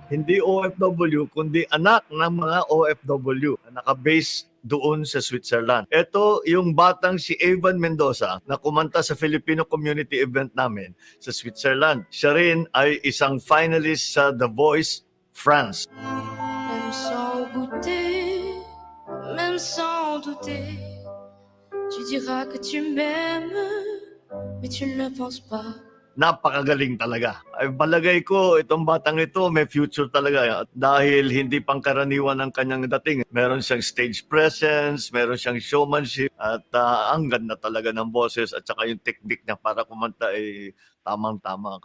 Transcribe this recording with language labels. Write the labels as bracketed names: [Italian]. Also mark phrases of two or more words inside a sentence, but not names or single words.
[Filipino] Hindi OFW, kundi anak ng mga OFW na naka-base doon sa Switzerland. Ito yung batang si Evan Mendoza na kumanta sa [English] Filipino community event [Filipino] namin sa Switzerland. Siya rin ay isang finalist sa The Voice France. [French] Même sans goûter, même sans douter, tu diras que tu m'aimes, mais tu ne le penses pas. [Filipino] Napakagaling talaga. Ay balagay ko, itong batang ito may future talaga dahil hindi pangkaraniwan ang kanyang dating. Meron siyang [English] stage presence, [Filipino] meron siyang showmanship at ang ganda talaga ng boses at saka yung technique niya para kumanta ay tamang-tama.